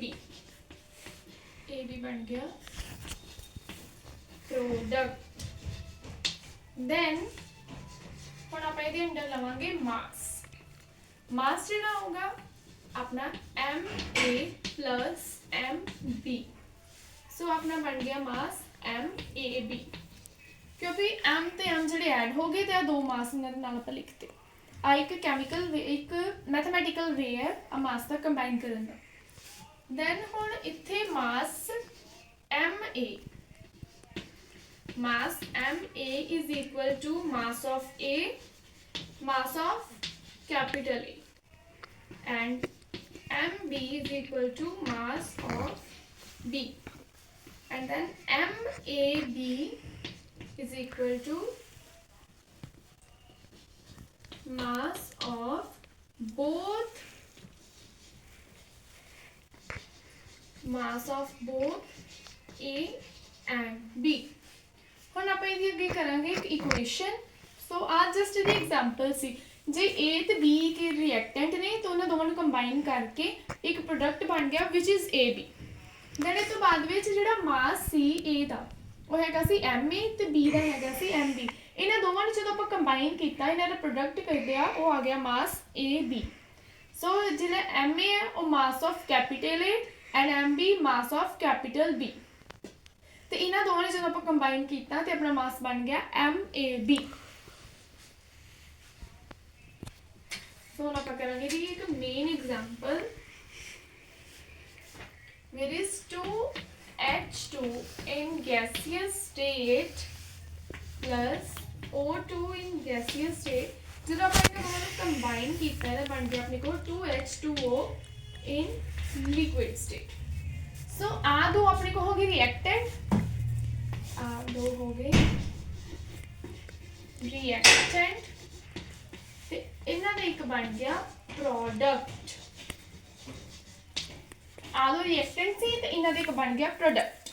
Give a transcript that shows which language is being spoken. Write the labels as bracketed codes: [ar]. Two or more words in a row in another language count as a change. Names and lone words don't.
[pa] AB ਬਣ ਗਿਆ ਪ੍ਰੋਡਕਟ। then ਹੁਣ ਆਪਾਂ ਇਹਦੇ ਅੰਡਰ ਲਵਾਂਗੇ ਮਾਸ। ਮਾਸ ਜਿਹੜਾ ਹੋਗਾ ਆਪਣਾ MA plus MB। ਸੋ ਆਪਣਾ ਬਣ ਗਿਆ ਮਾਸ MAB, क्योंकि M ਤੇ M ਜਿਹੜੇ ਐਡ ਹੋ ਗਏ ਤੇ ਆ 2 ਮਾਸ ਇਹਨਾਂ ਦੇ ਨਾਲ ਆਪਾਂ ਲਿਖਤੇ। ਆ ਇੱਕ [en] chemical way, [pa] ਇੱਕ [en] mathematical way [pa] ਹੈ ਆ ਮਾਸ ਦਾ ਕੰਬਾਈਨ ਕਰਨ ਦਾ। ਦੈਨ ਹੁਣ ਇੱਥੇ ਮਾਸ MA, [en] mass MA is equal to mass of A, mass of capital A, and MB is equal to mass of B, and then MAB is equal to mass of both A and B। [pa] ਹੁਣ ਆਪਾਂ ਇਹਦੀ ਅੱਗੇ ਕਰਾਂਗੇ ਇੱਕ ਇਕੁਏਸ਼ਨ। ਸੋ ਆ ਜਸਟ ਇਹਦੀ ਐਗਜ਼ਾਮਪਲ ਸੀ। ਜੇ A ਤੇ B ਕੇ ਰਿਐਕਟੈਂਟ ਨੇ ਤਾਂ ਉਹਨਾਂ ਦੋਵਾਂ ਨੂੰ ਕੰਬਾਈਨ ਕਰਕੇ ਇੱਕ ਪ੍ਰੋਡਕਟ ਬਣ ਗਿਆ [en] which is AB। [pa] ਦੈਨ ਇਸ ਤੋਂ ਬਾਅਦ ਵਿੱਚ ਜਿਹੜਾ ਮਾਸ ਸੀ A ਦਾ ਉਹ ਹੈਗਾ ਸੀ MA ਤੇ B ਦਾ ਹੈਗਾ ਸੀ MB। ਇਹਨਾਂ ਦੋਵਾਂ ਨੂੰ ਜਦੋਂ ਆਪਾਂ ਕੰਬਾਈਨ ਕੀਤਾ ਇਹਨਾਂ ਦਾ ਪ੍ਰੋਡਕਟ ਕਰਦੇ ਆ ਉਹ ਆ ਗਿਆ ਮਾਸ AB। ਸੋ ਜਿਹੜਾ MA ਹੈ ਉਹ [en] mass of capital A and MB mass of capital B. [pa] ਤੇ ਇਹਨਾਂ ਦੋਵਾਂ ਨੂੰ ਜਦੋਂ ਆਪਾਂ ਕੰਬਾਈਨ ਕੀਤਾ ਤੇ ਆਪਣਾ ਮਾਸ ਬਣ ਗਿਆ MAB। ਸੋ ਹੁਣ ਆਪਾਂ ਕਰਾਂਗੇ ਜੀ ਇੱਕ [en] main example. There is 2H2 in gaseous state plus O2 in gaseous state। [pa] ਜਦੋਂ ਆਪਾਂ ਇਹਨਾਂ ਦੋਵਾਂ ਨੂੰ ਕੰਬਾਈਨ ਕੀਤਾ ਤਾਂ ਬਣ ਗਿਆ ਆਪਣੇ ਕੋਲ [en] 2H2O in liquid state। [pa] ਸੋ ਆ ਦੋ ਅਪਨੇ ਕੋ ਹੋ ਗਏ ਰਿਐਕਟੈਂਟ, ਆ ਦੋ ਹੋ ਗਏ ਰਿਐਕਟੈਂਟ ਤੇ ਇਨ੍ਹਾਂ ਦਾ ਇੱਕ ਬਣ ਗਿਆ ਪ੍ਰੋਡਕਟ। ਆ ਦੋ ਰਿਐਕਟੈਂਟ ਸੀ ਤੇ ਇਨ੍ਹਾਂ ਦਾ ਇੱਕ ਬਣ ਗਿਆ ਪ੍ਰੋਡਕਟ।